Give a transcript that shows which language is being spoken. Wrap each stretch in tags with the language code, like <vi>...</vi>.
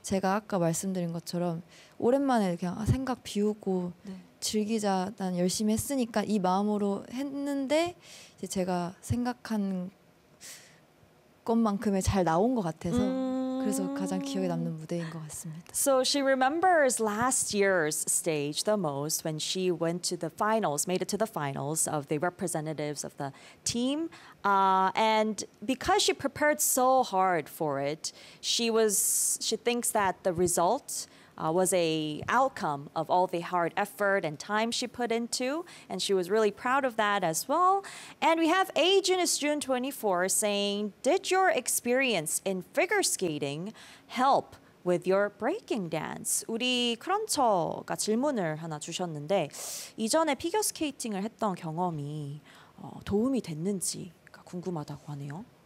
<ko>제가 아까 말씀드린 것처럼 오랜만에 그냥 생각 비우고 네. 즐기자 난 열심히 했으니까 이 마음으로 했는데 이제 제가 생각한 것만큼의 잘 나온 것 같아서 그래서 가장 기억에 남는 무대인 것 같습니다.</ko> <en>So she remembers last year's stage the most when she went to the finals, made it to the finals of the representatives of the team. And because she prepared so hard for it, she thinks that the result was a outcome of all the hard effort and time she put into, and she was really proud of that as well. And we have Agent is June 24 saying, did your experience in figure skating help with your breaking dance?</en> <ko>우리 크런처가 질문을 하나 주셨는데 이전에 피겨 스케이팅을 했던 경험이 도움이 됐는지 궁금하다고 하네요.</ko>